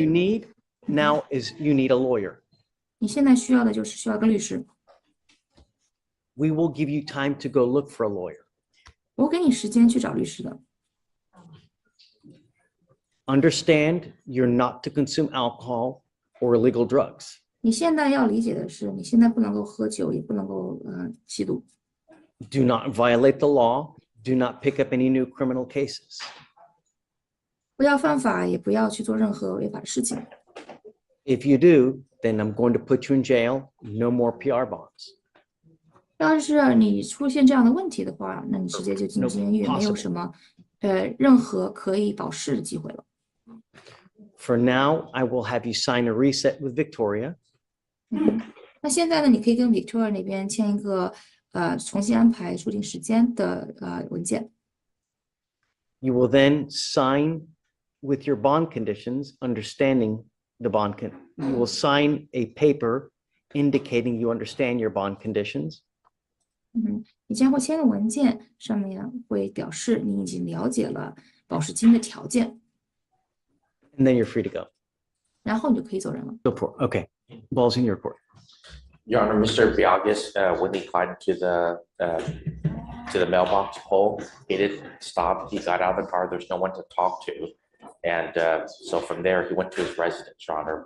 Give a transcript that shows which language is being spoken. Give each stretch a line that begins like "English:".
English: you need now is you need a lawyer.
Chinese: 你现在需要的就是需要个律师。
English: We will give you time to go look for a lawyer.
Chinese: 我给你时间去找律师的。
English: Understand you're not to consume alcohol or illegal drugs.
Chinese: 你现在要理解的是，你现在不能够喝酒，也不能够吸毒。
English: Do not violate the law. Do not pick up any new criminal cases.
Chinese: 不要犯法，也不要去做任何违法的事情。
English: If you do, then I'm going to put you in jail. No more PR bonds.
Chinese: 要是你出现这样的问题的话，那你直接就进监狱，没有什么任何可以保释的机会了。
English: For now, I will have you sign a reset with Victoria.
Chinese: 那现在呢，你可以跟 Victoria 那边签一个重新安排出庭时间的文件。
English: You will then sign with your bond conditions, understanding the bond. You will sign a paper indicating you understand your bond conditions.
Chinese: 你将会签个文件，上面会表示你已经了解了保释金的条件，
English: And then you're free to go.
Chinese: 然后你就可以走人了。
English: Go for it. Okay. Ball's in your court. Your Honor, Mr. Biagas, when he climbed to the mailbox pole, he didn't stop. He got out of the car. There's no one to talk to. And so from there, he went to his residence, Your Honor.